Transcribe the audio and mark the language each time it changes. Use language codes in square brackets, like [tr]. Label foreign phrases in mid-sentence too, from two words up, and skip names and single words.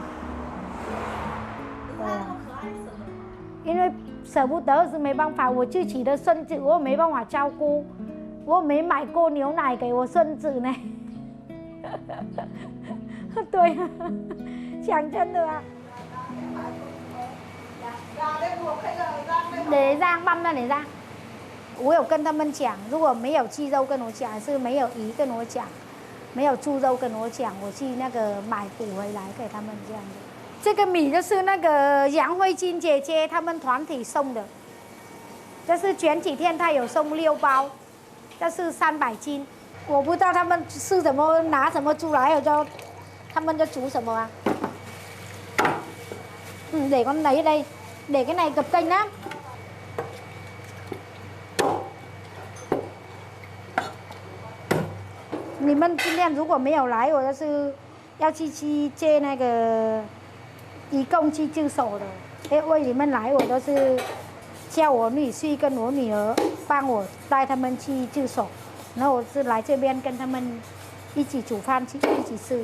[zh] 对啊，因为舍不得是没办法，我自己的孙子我没办法照顾，我没买过牛奶给我孙子呢。对啊，讲真的啊。 [vi] để rang băm ra để rang。 [zh] 我有跟他们讲，如果没有鸡肉跟我讲，还是没有鱼跟我讲，没有猪肉跟我讲，我去那个买补回来给他们这样子。这个米就是那个杨慧金姐姐他们团体送的，这是前几天她有送6包，这是300斤。我不知道他们是怎么拿什么猪来，我就他们就煮什么啊。 [vi] để con lấy đây, để cái này cập kênh lắm. [zh] 你们今天如果没有来，我就是要去接那个义工去驻守的。因为你们来，我都是叫我女婿跟我女儿帮我带他们去驻守，然后我是来这边跟他们一起煮饭去一起吃。